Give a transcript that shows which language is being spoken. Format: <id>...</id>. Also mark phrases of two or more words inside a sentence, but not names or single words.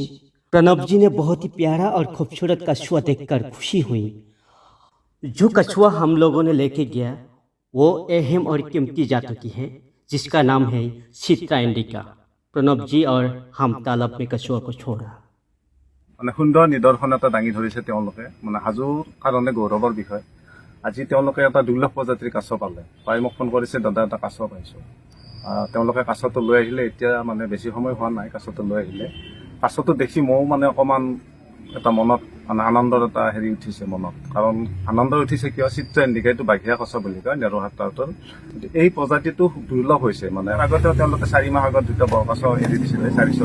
<hi>प्रणब जी ने बहुत ही प्यारा और खूबसूरत कछुआ देखकर खुशी हुई। जो कछुआ हम लोगों ने लेके गया वो अहम और कीमती जातों की है, जिसका नाम है चित्रा इंडिका। प्रणब जी और हम तालाब में कछुआ को छोड़ा।</hi> <as>মানে সুন্দৰ নিদৰ্শন এটা দাঙি ধৰিছে তেওঁলোকে। মানে হাজোৰ কাৰণে গৌৰৱৰ বিষয়। আজি তেওঁলোকে এটা দুৰ্লভ প্ৰজাতিৰ কাছ পালে। পাই মোক ফোন কৰিছে, দাদা এটা কাছ পাইছোঁ। তেওঁলোকে কাছটো লৈ আহিলে। এতিয়া মানে বেছি সময় হোৱা নাই, কাছটো লৈ আহিলে। কাছটো দেখি ময়ো মানে অকণমান এটা মনত মানে আনন্দৰ এটা হেৰি উঠিছে মনত। কাৰণ আনন্দ উঠিছে কিয়, চিত্ৰা ইণ্ডিকা এইটো বাঘিয়া কাছ বুলি কয়, নেৰহাটাউটৰ। এই প্ৰজাতিটো দুৰ্লভ হৈছে। মানে আগতে তেওঁলোকে 4 মাহ আগত দুটা বৰ কাছ এৰি দিছিলে 400।</as>